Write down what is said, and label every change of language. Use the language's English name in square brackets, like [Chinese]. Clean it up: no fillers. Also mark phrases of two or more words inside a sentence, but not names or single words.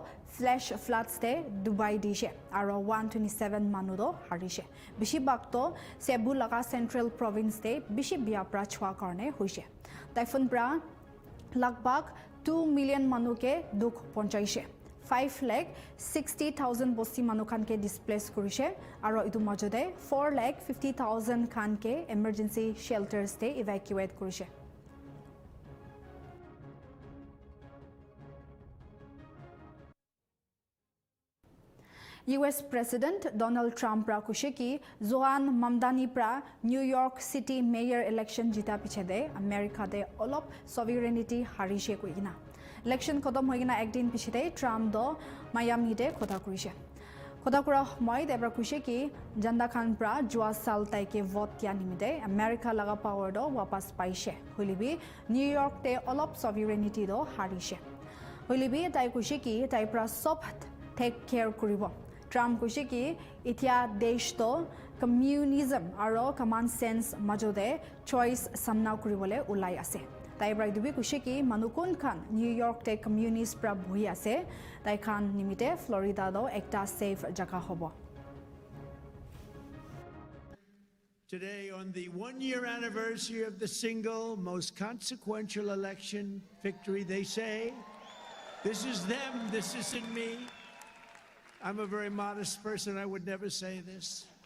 [English] flash floods [Naga Pidgin] te Dubai dishe aro 127 manudo harishe bishi bagto Cebu laga [English] central province [Naga Pidgin] te bishi bia pra chwa karne hoise typhoon pra lagbag 2 million manuke duk ponchaise 5,60,000 bosi manukan ke displace kurise aro itu majode 4,50,000 khan ke [English] emergency shelters [Naga Pidgin] te evacuate kurise US President Donald Trump pra kushiki Zohan Mamdani pra New York City Mayor election jita pichede America de olop sovereignty harishe kuigina election khodam hoigina ekdin pichete Trump do Miami de khoda kurise khoda kura moi debra kushiki Janda Khan pra jua sal tai ke vote ya nimide America laga power do wapas paise holibi New York te olop sovereignty do harishe holibi tai kushiki tai pra sob [English] take care [Naga Pidgin] kuribo Trump kushiki itia desh to communism aro [English] common sense [Naga Pidgin] majode choice samna kuribole ulai ase tai brai dubi kushiki manukun khan New York te communist pra bhui ase tai khan nimite Florida do ekta safe jaka hobo [English] Today, on the 1-year anniversary of the single most consequential election victory, they say, this is them, this isn't me. I'm a very modest person. I would never say this.